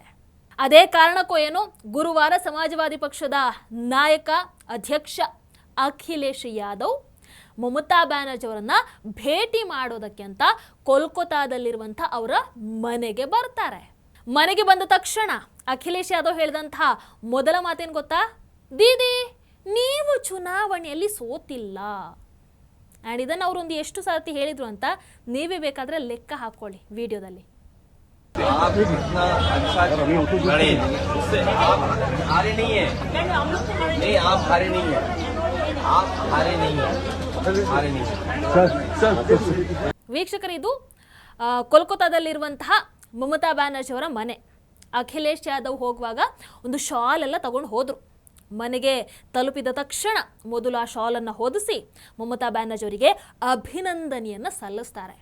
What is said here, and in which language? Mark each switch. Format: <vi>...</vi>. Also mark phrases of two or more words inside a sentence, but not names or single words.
<kn>ಅದೇ ಕಾರಣಕ್ಕೋ ಏನೋ ಗುರುವಾರ ಸಮಾಜವಾದಿ ಪಕ್ಷದ ನಾಯಕ ಅಧ್ಯಕ್ಷ ಅಖಿಲೇಶ್ ಯಾದವ್ ಮಮತಾ ಬ್ಯಾನರ್ಜಿ ಅವರನ್ನ ಭೇಟಿ ಮಾಡೋದಕ್ಕೆ ಅಂತ ಕೋಲ್ಕತ್ತಾದಲ್ಲಿರುವಂಥ ಅವರ ಮನೆಗೆ ಬರ್ತಾರೆ. ಮನೆಗೆ ಬಂದ ತಕ್ಷಣ ಅಖಿಲೇಶ್ ಯಾದವ್ ಹೇಳಿದಂತಹ ಮೊದಲ ಮಾತೇನು ಗೊತ್ತಾ, ದೀದಿ ನೀವು ಚುನಾವಣೆಯಲ್ಲಿ ಸೋತಿಲ್ಲ. ಆ್ಯಂಡ್ ಇದನ್ನು ಅವರೊಂದು ಎಷ್ಟು ಸರ್ತಿ ಹೇಳಿದ್ರು ಅಂತ ನೀವೇ ಬೇಕಾದರೆ ಲೆಕ್ಕ ಹಾಕ್ಕೊಳ್ಳಿ ವಿಡಿಯೋದಲ್ಲಿ.</kn> <hi>आप इतना अच्छा लड़े, उससे आप हारे नहीं है, नहीं आप हारे नहीं है, आप हारे नहीं है, हारे नहीं है.</hi> <kn>ವೀಕ್ಷಕರು, ಇದು ಕೋಲ್ಕತ್ತಾದಲ್ಲಿರುವಂತಹ ಮಮತಾ ಬ್ಯಾನರ್ಜಿ ಅವರ ಮನೆ. ಅಖಿಲೇಶ್ ಯಾದವ್ ಹೋಗುವಾಗ ಒಂದು ಶಾಲ್ ಎಲ್ಲ ತಗೊಂಡು ಹೋದರು. ಮನೆಗೆ ತಲುಪಿದ ತಕ್ಷಣ ಮೊದಲು ಆ ಶಾಲನ್ನು ಹೊದಿಸಿ ಮಮತಾ ಬ್ಯಾನರ್ಜಿ ಅವರಿಗೆ ಅಭಿನಂದನೆಯನ್ನು ಸಲ್ಲಿಸ್ತಾರೆ.</kn>